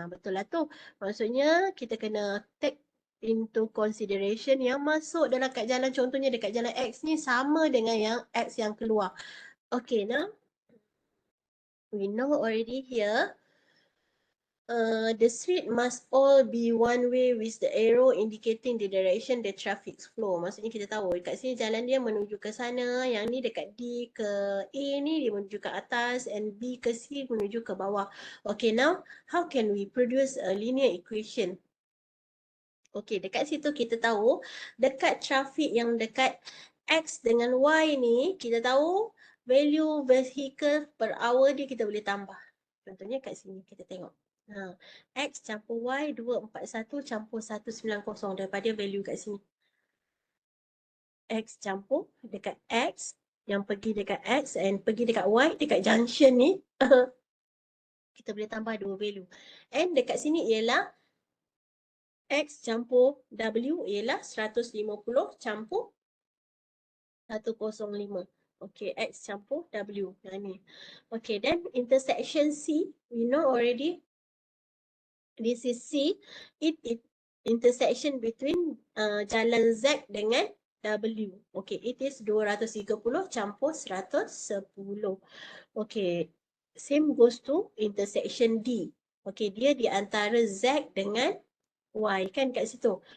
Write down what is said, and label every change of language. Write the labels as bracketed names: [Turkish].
[Malay] Betul lah tu. Maksudnya kita kena [English] take into consideration [Malay] yang masuk dalam kat jalan, contohnya dekat jalan X ni sama dengan yang X yang keluar. [English] Okay, now we know already here. The street must all be one way with the arrow indicating the direction the traffic flow. [Malay] Maksudnya kita tahu dekat sini jalan dia menuju ke sana, yang ni dekat D ke A ni dia menuju ke atas and B ke C menuju ke bawah. [English] Okay, now how can we produce a linear equation? [Malay] Okay, dekat situ kita tahu dekat traffic yang dekat X dengan Y ni kita tahu value vehicle per hour dia kita boleh tambah. Contohnya kat sini kita tengok. X campur Y 241 campur 190 daripada value kat sini. X campur dekat X yang pergi dekat X and pergi dekat Y dekat junction ni kita boleh tambah dua value. And dekat sini ialah X campur W ialah 150 campur 105. Okay, X campur W. Ni. [English] Okay, then intersection C we know already. This is C. It intersection between [Malay] jalan Z dengan W. [English] Okay, it is 230 campur 110. Okay, same goes to intersection D. [Malay] Okay, dia di antara Z dengan Y kan kat situ.